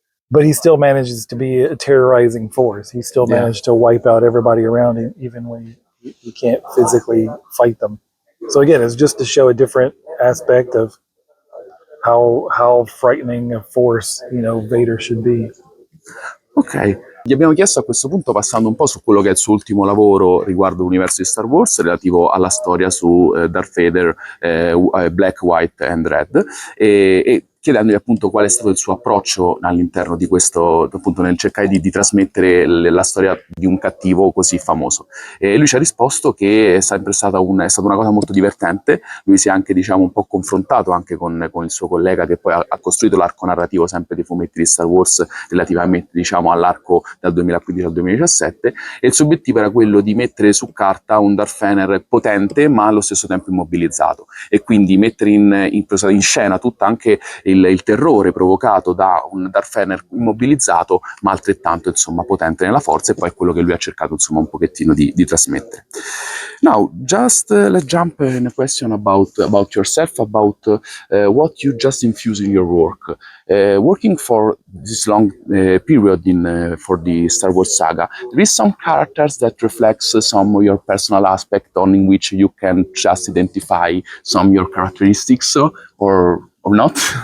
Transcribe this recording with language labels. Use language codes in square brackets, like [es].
[en] But he still manages to be a terrorizing force. He still managed to wipe out everybody around him, even when he can't physically fight them. So again, it's just to show a different aspect of how frightening a force, Vader should be. [it] Ok, gli abbiamo chiesto a questo punto, passando un po' su quello che è il suo ultimo lavoro riguardo l'universo di Star Wars, relativo alla storia su Darth Vader, Black, White and Red, e chiedendogli appunto qual è stato il suo approccio all'interno di questo, appunto nel cercare di trasmettere la storia di un cattivo così famoso. E lui ci ha risposto che è sempre stata una cosa molto divertente. Lui si è anche diciamo un po' confrontato anche con il suo collega che poi ha costruito l'arco narrativo sempre dei fumetti di Star Wars relativamente diciamo all'arco dal 2015 al 2017, e il suo obiettivo era quello di mettere su carta un Darth Vader potente ma allo stesso tempo immobilizzato, e quindi mettere in scena tutta anche il terrore provocato da un Darth Vader immobilizzato ma altrettanto insomma potente nella forza, e poi è quello che lui ha cercato insomma un pochettino di trasmettere. [en] Now just let's jump in a question about yourself, about what you just infuse in your work. Working for this long period for the Star Wars saga, there is some characters that reflects some of your personal aspect on in which you can just identify some of your characteristics or not?